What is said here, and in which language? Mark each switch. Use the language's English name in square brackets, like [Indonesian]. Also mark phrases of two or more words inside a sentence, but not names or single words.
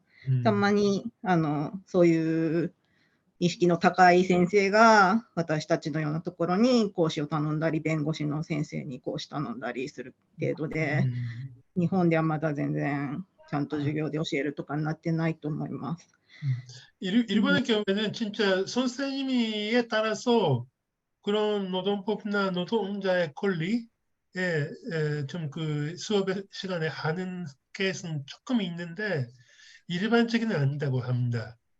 [Japanese] たまにそういう意識の高い先生が私たちのようなところに講師を頼んだり、弁護士の先生に講師頼んだりする程度で、日本ではまだ全然ちゃんと授業で教えるとかになってないと思います。 [Korean] 일본의 경우에는 진짜 선생님에 따라서 그런 노동법이나 노동자의 권리에 좀 그 수업 시간에 하는 케이스는 조금 있는데 일반적이는 아니다고 합니다.